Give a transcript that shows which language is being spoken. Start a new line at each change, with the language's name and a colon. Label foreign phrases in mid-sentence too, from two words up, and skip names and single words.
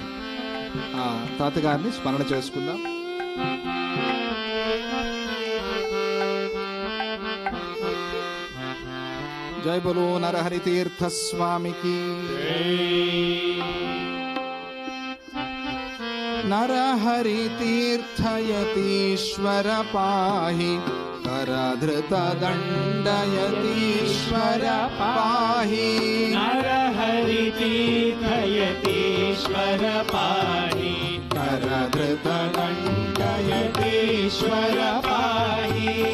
Telugu: ఆ తాతగారిని స్మరణ చేసుకుందాం.
Hindi: जय बोलो
Telugu: నరహరి తీర్థ స్వామికి.
Sanskrit: नरहरितीर्थयतीश्वर पाहि करधृतदण्डयतीश्वर पाहि नरहरितीर्थयतीश्वर पाहि करधृतदण्डयतीश्वर पाहि